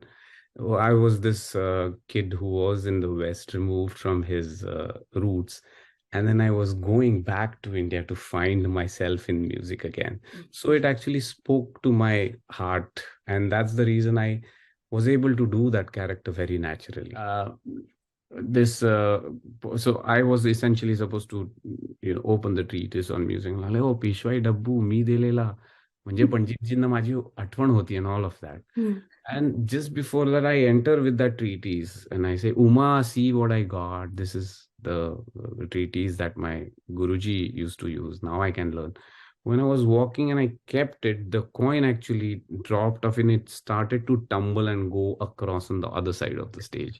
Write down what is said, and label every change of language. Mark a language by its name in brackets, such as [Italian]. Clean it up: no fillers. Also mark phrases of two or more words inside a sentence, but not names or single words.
[English] I was this kid who was in the West, removed from his roots, and then I was going back to India to find myself in music again. So it actually spoke to my heart, and that's the reason I was able to do that character very naturally. So I was essentially supposed to open the treatise on music. Like, [Marathi] ओह, पिशवाई डब्बू, मी दिलेला. म्हणजे पंडितजींना माझी आठवण होती [English] and all of that. And just before that, I enter with that treatise and I say, Uma, see what I got. This is the treatise that my Guruji used to use. Now I can learn. When I was walking and I kept it, the coin actually dropped off and it started to tumble and go across on the other side of the stage.